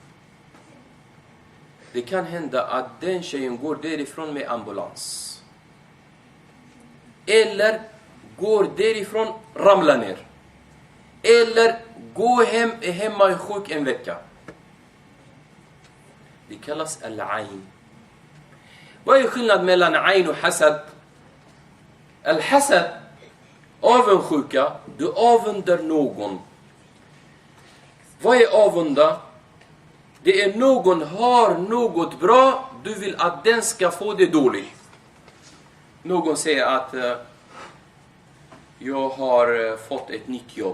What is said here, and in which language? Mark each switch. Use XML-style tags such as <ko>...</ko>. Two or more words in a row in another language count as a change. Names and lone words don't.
<sv>Det kan hända att den tjejen går därifrån med ambulans. Eller går därifrån, ramlar ner. Eller går hemma i sjuk en vecka. Det kallas al-ain. Vad är skillnaden mellan ain och hasad? Al-hasad, avundsjuka, du avundar någon. Vad är avunda? Det är någon har något bra, du vill att den ska få det dåligt. Någon säger att jag har fått ett nytt jobb.</sv>